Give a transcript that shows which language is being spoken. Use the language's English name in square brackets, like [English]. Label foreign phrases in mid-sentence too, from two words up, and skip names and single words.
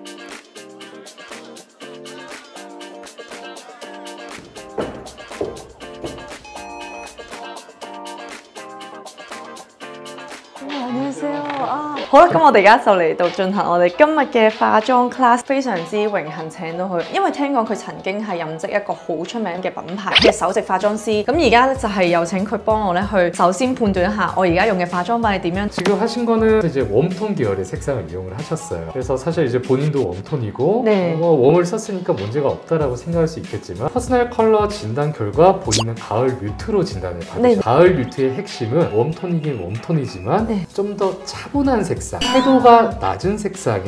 [Cantonese] 好啦，咁我哋而家就嚟到進行我哋今日嘅化妝 class， 非常之榮幸請到佢，因為聽講佢曾經係任職一個好出名嘅品牌嘅首席化妝師。咁而家咧就係有請佢幫我咧去首先判斷一下我而家用嘅化妝品係點樣。 [Korean] 지금 하신 거는 이제 웜톤 계열의 색상을 이용을 하셨어요. 그래서 사실 이제 본인도 웜톤이고 네. 웜을 썼으니까 문제가 없다라고 생각할 수 있겠지만 퍼스널 컬러 진단 결과 본인은 가을 뮤트로 진단을 받으셨어요. 네. 가을 뮤트의 핵심은 웜톤이긴 웜톤이지만 네. 좀 더 차분한 색상, 채도가 낮은 색상의